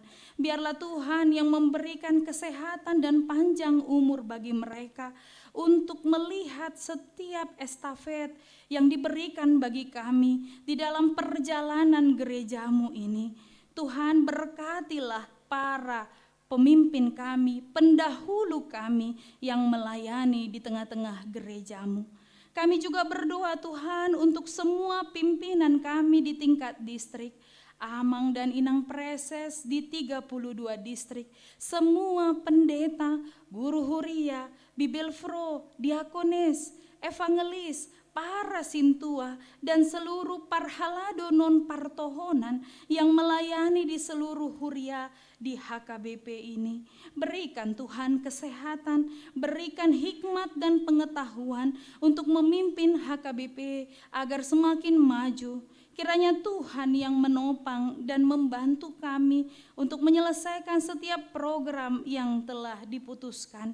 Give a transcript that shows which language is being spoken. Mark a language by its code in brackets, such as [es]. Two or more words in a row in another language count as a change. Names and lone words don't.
[id] Biarlah Tuhan yang memberikan kesehatan dan panjang umur bagi mereka untuk melihat setiap estafet yang diberikan bagi kami di dalam perjalanan gerejamu ini. Tuhan, berkatilah para pemimpin kami, pendahulu kami yang melayani di tengah-tengah gerejamu. Kami juga berdoa Tuhan untuk semua pimpinan kami di tingkat distrik, Amang dan Inang Preses di 32 distrik, semua pendeta, [bbc] guru huria, [id] Bibelfro, diakonis, evangelis, para sintua, dan seluruh [bbc] parhalado non partohonan [id] yang melayani di seluruh huria di HKBP ini. Berikan Tuhan kesehatan, berikan hikmat dan pengetahuan untuk memimpin HKBP agar semakin maju. Kiranya Tuhan yang menopang dan membantu kami untuk menyelesaikan setiap program yang telah diputuskan.